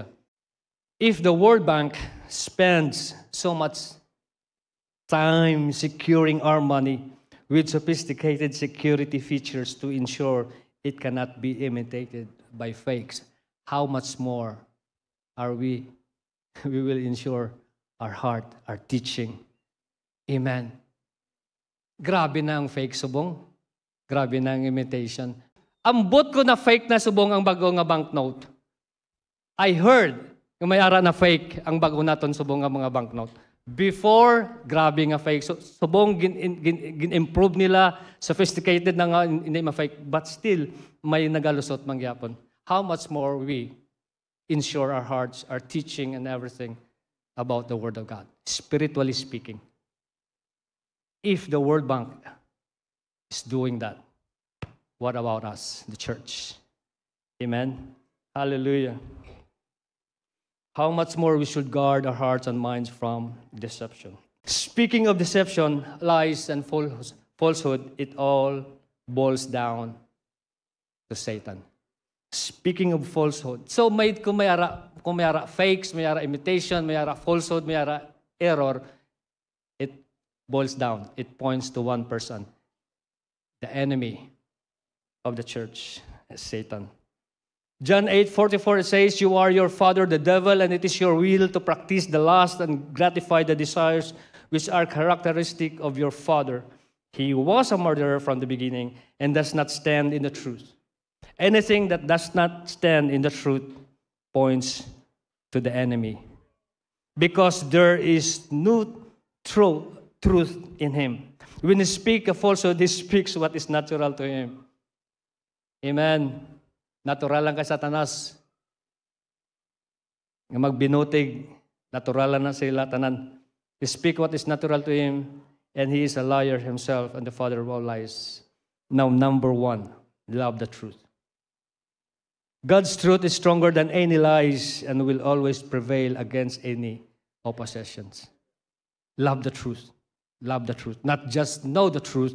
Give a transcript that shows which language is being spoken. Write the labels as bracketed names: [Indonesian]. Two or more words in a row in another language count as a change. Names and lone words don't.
[English] If the World Bank spends so much time securing our money with sophisticated security features to ensure it cannot be imitated by fakes, how much more are we will ensure our heart, our teaching. Amen. [Hiligaynon] Grabe na ang fake subong. Grabe na ang imitation. Ambot ko na fake na subong ang bago nga banknote. [English] I heard [Hiligaynon] yung may ara na fake ang bago naton subong nga mga banknote. Before, grabe nga fake. So, subong gin-improve nila, sophisticated na nga, hindi ma-fake. [English] But still, [Hiligaynon] may nagalusot mangyapon. [English] How much more we ensure our hearts, our teaching and everything about the Word of God, spiritually speaking. If the World Bank is doing that, what about us, the church? Amen? Hallelujah. How much more we should guard our hearts and minds from deception. Speaking of deception, lies and falsehood, it all boils down to Satan. Speaking of falsehood, [Hiligaynon] so kung may ara fakes, may ara imitation, may ara falsehood, may ara error, [English] it boils down. It points to one person, the enemy of the church, Satan. John 8:44 says, "You are your father, the devil, and it is your will to practice the lust and gratify the desires which are characteristic of your father. He was a murderer from the beginning and does not stand in the truth. Anything that does not stand in the truth points to the enemy, because there is no truth in him. When he speaks a falsehood, he speaks what is natural to him." [Hiligaynon] Amen. Natural lang kay Satanas. Nga magbinutig, natural lang na sila tanan. [English] He speak what is natural to him, and he is a liar himself and the father of all lies. Now, number one, love the truth. God's truth is stronger than any lies and will always prevail against any oppositions. Love the truth. Love the truth. Not just know the truth.